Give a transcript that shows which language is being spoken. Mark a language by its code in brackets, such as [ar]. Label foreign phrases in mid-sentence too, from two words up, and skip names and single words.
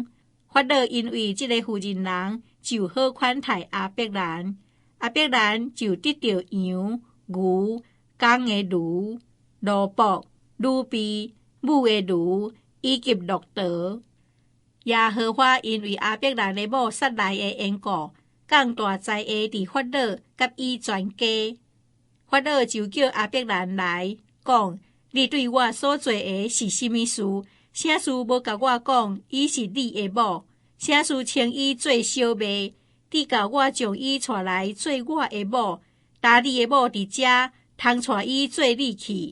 [nan] 法老因為這個婦人人，就好款待亞伯蘭。亞伯蘭就得到羊、牛、公的驢、驢僕、女婢、母的驢，以及駱駝。耶和華因為亞伯蘭的某撒來的緣故，降大災厄佇法老甲伊全家。法老就叫亞伯蘭來，講：你對我所做的是甚麼事？啥事無甲我講？伊是你的某，啥事稱伊做小妹？你教我將伊帶來做我的某，打你的某佇遮，通帶伊做你去。